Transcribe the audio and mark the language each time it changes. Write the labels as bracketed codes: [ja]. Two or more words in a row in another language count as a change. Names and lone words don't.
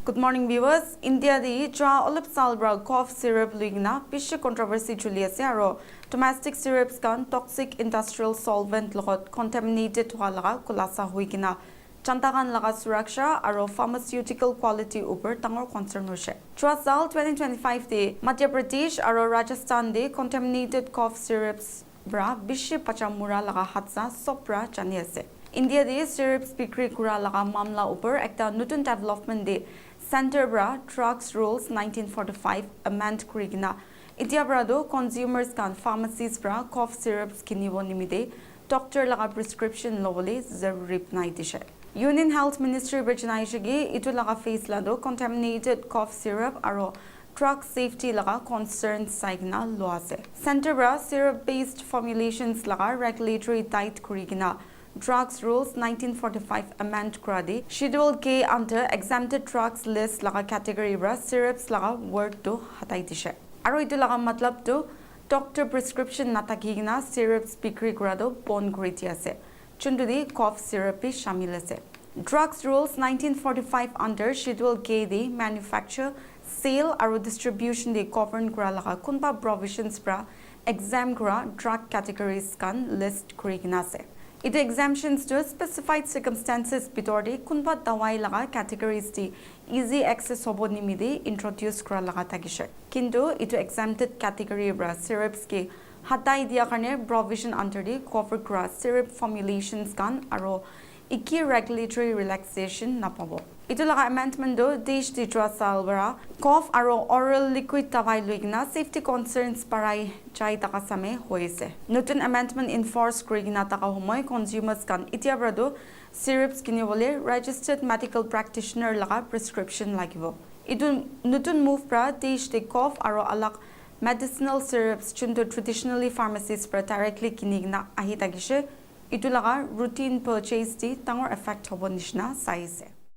[en] morning viewers. [lax] India di cha olip salbra [en] cough syrup [lax] luigna pish controversy chuli ase aro [en] domestic syrups [lax] kan [en] toxic industrial solvent [lax] logot contaminated hwa laga kulasa huigina chantagan laga suraksha aro [en] pharmaceutical quality [lax] upar tangor concern hoise. Sal 2025 de Madhya Pradesh aro Rajasthan de [en] contaminated cough syrups [lax] bra bish pachamura laga hatsa sopra chani ase. India de syrups bikri kura laga mamla upar ekta nutun development de Center bra Drugs Rules 1945 amend kurigina. India bra do consumers kan pharmacies bra [en] cough syrups [lax] kinibo nimide doctor laga prescription lowole zarurip nai dishe. Union Health Ministry bajnaishigi itu laga face lado [en] contaminated cough syrup [lax] aro [en] drug safety [lax] laga concerns saigna loase. Center bra [en] syrup based formulations [lax] laga [en] regulatory diet [lax] kurigina. Drugs Rules 1945 amend kradi Schedule K [en] under exempted drugs list [lax] laga category bra syrups laga word to hatai dishe. Aro itu laga matlab to [en] doctor prescription [lax] natakigna syrups bikri grado bon griti ase. Chundudi [en] cough syrup [lax] shamil ase. Drugs Rules 1945 under Schedule K de [en] manufacture, sale [lax] aro distribution de govern gra laga kunba provisions bra exempt gra [en] drug categories [lax] kan list kurigina ase. It exemptions to [en] specified circumstances [lax] bitorde kunba dawai laga categories di [en] easy access [lax] hobo nimide introduce kra laga tagishe. Kintu itu [en] exempted category [lax] bra syrups ke hatai dia karne [en] provision under the cover [lax] kra [en] syrup formulations [lax] kan aro iki [en] regulatory relaxation [lax] napabo. Itu laga amendment do desh di sal bra cough aro [en] oral liquid [lax] tawai luigna [en] safety concerns [lax] parai chai taka same hoise. Nutun amendment enforce kurigina taka homoy consumers kan itia bra do syrups kinibole [en] registered medical practitioner [lax] laga prescription lagibo. Itu nutun move bra desh di cough aro alak [en] medicinal syrups [lax] chunto traditionally pharmacies bra directly kinigna ahitagishe. Itu laga [en] routine purchase [lax] di tangor effect hobo nishna size.